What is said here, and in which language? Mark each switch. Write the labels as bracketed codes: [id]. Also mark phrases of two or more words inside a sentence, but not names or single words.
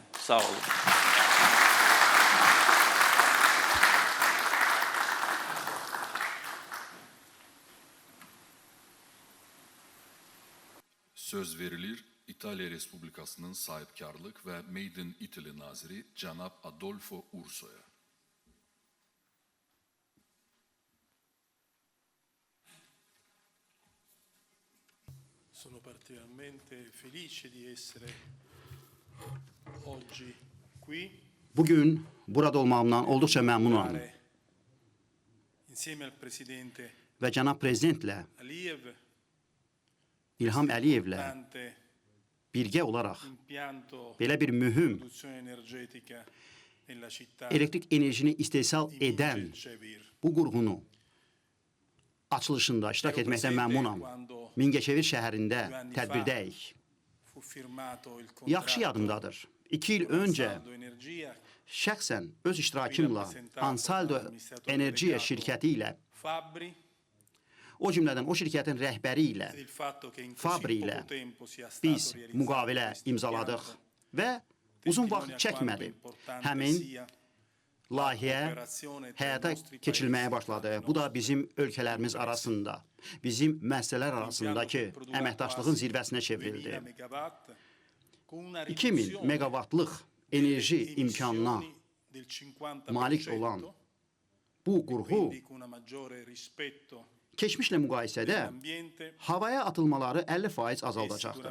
[az] Sağ olun. Söz verilir İtalya Respublikası'nın sahipkarlık ve [en] Made in Italy [az] Naziri Cenab Adolfo Urso'ya. [it] Sono particolarmente felice di essere oggi qui. [az] Bugün burada olmağımdan olduqca məmnunam [it] Insieme al presidente [az] və cənab prezidentlə, Aliyev, İlham Əliyevlə [it] importante [az] birgə olaraq [it] impianto [az] belə bir mühüm [it] produzione energetica nella città [az] elektrik enerjini istehsal [it] di [az] edən Mingəçevir. bu qurğunu açılışında iştirak etməkdən məmnunam. Mingəçevir şəhərində tədbirdəyik. [it] Fu firmato il [az] Yaxşı [it] contratto [az] yadımdadır. 2 il öncə Ansaldo Energia, şəxsən öz iştirakımla Ansaldo Enerjiya şirkəti ilə, Fabbri, o cümlədən o şirkətin rəhbəri ilə, [it] il fatto che in Fabri così [az] ilə [it] poco tempo sia stato [az] biz [it] realizzato [az] müqavilə [it] questo [az] imzaladıq [it] impianto [az] və uzun vaxt [it] testimonia [az] çəkmədi. [it] quanto importante [az] Həmin [it] sia [az] layihə [it] Cooperazione tra i [az] həyata [it] nostri [az] keçirilməyə [it] paesi, [az] başladı. [it] tra i [az] Bu da [it] nostri [az] bizim ölkələrimiz arasında, bizim müəssisələr arasındakı əməkdaşlığın zirvəsinə çevrildi. 2000 meqavatlıq enerji imkanına malik olan bu qurğu keçmişlə müqayisədə havaya atılmaları 50% azaldacaqdır.